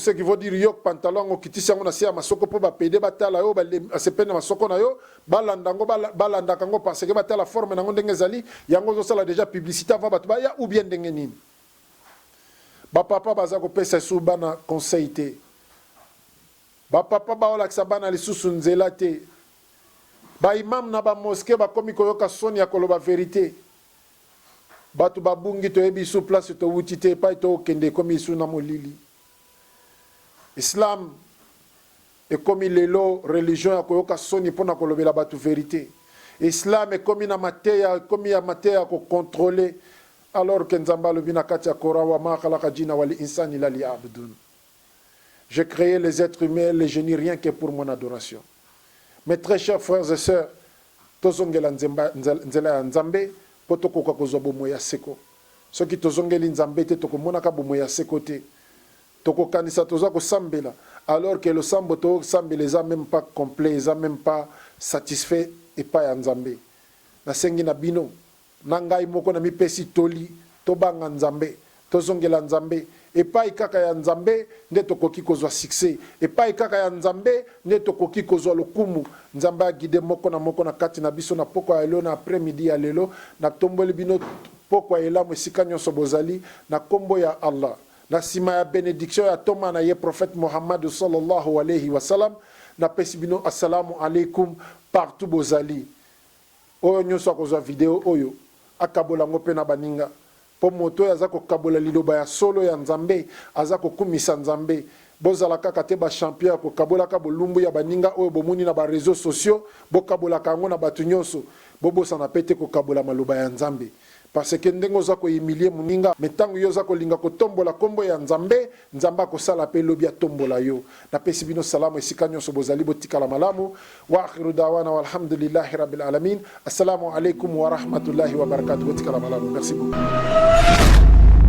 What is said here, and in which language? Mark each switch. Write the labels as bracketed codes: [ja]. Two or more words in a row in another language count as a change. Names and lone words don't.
[fr] ce qui veut dire [ln] yo pantalon ngo kitisi yango na se ya masoko mpo bapede batala yo asepene na masoko na yo balandaka ngo [fr] parce que [ln] batala forme nango ndenge ezali yango ozosala [fr] déjà publicité [ln] avant bato baya [fr] ou bien [ln] ndenge nini bapapa baza kopesa esu bana conseil te bapapa baolakisa bana lisusu nzela te baimam na bamoske bakomi koyoka soni ya koloba verité bato babungi toyebi su place towuti te epai tookende ekomi isu na molili islam ekomi lelo religion ya koyoka soni mpona kolobela bato verité islam ekomi na mateya ekomi ya mateya ya kokontrole [fr] alors que [ln] nzambe alobi na kati ya Coran [ar] وما خلقت الجن والإنس إلا ليعبدون. [fr] J'ai créé les êtres humains les génies rien que pour mon adoration. Mes très chers frères et sœurs, [ln] tozongela nzela ya nzambe po tokoka kozwa bomoi ya seko soki tozongeli nzambe te tokomonaka bomoi ya seko te tokokanisa toza kosambela [fr] alors que [ln] losambo tosambela eza [fr] même pas complet [ln] eza [fr] même pas satisfait [ln] epai ya nzambe nasengi na bino na ngai moko na mipesi toli tobanga nzambe tozongela nzambe epai kaka ya nzambe nde tokoki kozwa succès epai kaka ya nzambe nde tokoki kozwa lokumu nzambe agide moko na kati na biso na poko ya lelo na [fr] après midi [ln] ya lelo na tomboli bino poko ya elamu esika nyonso bozali na kombo ya Allah na sima ya bénédiction ya toma na ye prophète Mohammed [ar] صلى الله عليه وسلم [ln] na pesi bino [ar] السلام عليكم [ln] partout bozali oyo nyonso akozwa video oyo akabola ngo pe na baninga po moto aza kokabola liloba ya solo ya nzambe aza kokumisa nzambe bozala kaka te ba champion kokabola ka bolumbu ya baninga oyo bomuni na ba [fr] réseaux sociaux [ln] bokabola kango na batu nyonso bobosa na pete kokabola maloba ya nzambe [fr] parce que [ln] ndengo za ko humilier muninga metango yo za ko linga ko tombola kombo ya nzambe nzamba ko sala pe lobi ya tombola yo na pesi bino salamu esika nyonso bozali botikala malamu [ar] وآخر دعوانا والحمد لله رب العالمين السلام عليكم ورحمة الله وبركاته [ln] botikala malamu [fr] merci beaucoup